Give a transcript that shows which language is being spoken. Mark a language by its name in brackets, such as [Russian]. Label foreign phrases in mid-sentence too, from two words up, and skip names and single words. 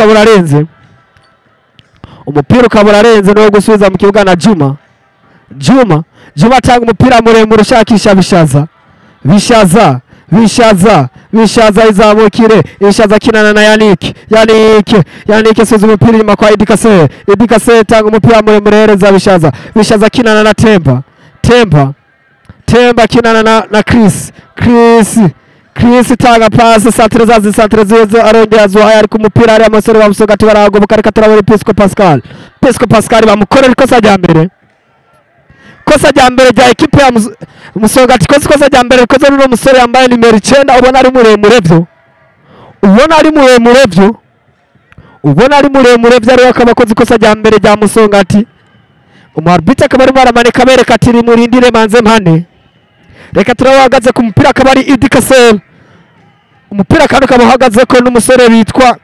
[Rundi] ukabura arenze no gusubiza mu kibuga na Juma tanga umupira muremure ushakisha Bishaza izamukire Bishaza kinana na Yannick suza umupira inyuma kwa Idikase tanga umupira muremure hereza Bishaza kinana na Temba kinana na Chris tanga pasi santre zizo arongera Zuhair ari ku mupira ari amasore wa Musongati baragoboka reka turabona Pisco Pascal bamukorera ikosa rya mbere rya equipe ya Musongati kosa rya mbere koza n'uno musore yambaye nimero 9 ubona ari muremure byo ari akabakoze kosa rya mbere rya Musongati umuarbitra akaba ari baramanika bereka ati murindire manze mpane reka turabahagaze ku mupira akaba ari Idikase umupira kandi ukaba uhagaze ko n'umusore bitwa